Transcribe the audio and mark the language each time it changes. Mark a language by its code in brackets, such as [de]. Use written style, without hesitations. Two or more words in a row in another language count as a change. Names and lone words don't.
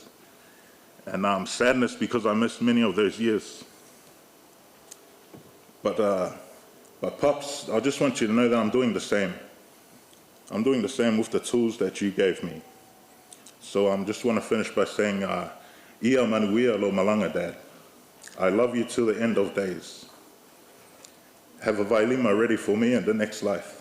[en] And sadness because I missed many of those years. But Pops, I just want you to know that I'm doing the same. I'm doing the same with the tools that you gave me. So I just want to finish by saying, [sm] Ia manuia lo malanga, [en] Dad. I love you till the end of days. Have a vailima ready for me in the next life.